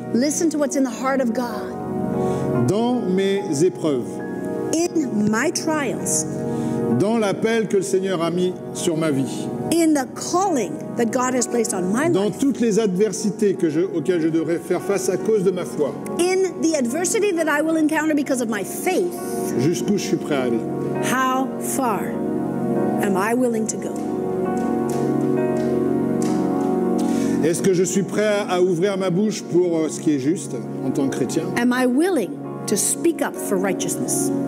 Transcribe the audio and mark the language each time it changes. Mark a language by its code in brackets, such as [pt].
[en] Listen to what's in the heart of God. [fr] dans mes épreuves, [en] In my trials, [fr] dans l'appel que le Seigneur a mis sur ma vie, [en] in the calling that God has placed on my [fr] dans [en] life, [fr] toutes les adversités auxquelles je devrais faire face à cause de ma foi, [en] in the adversity that I will encounter because of my faith, [fr] jusqu'où je suis prêt à aller. [en] how far am I willing to go? [fr] Est-ce que je suis prêt à ouvrir ma bouche pour ce qui est juste en tant que chrétien? [en] Am I willing to speak up for righteousness?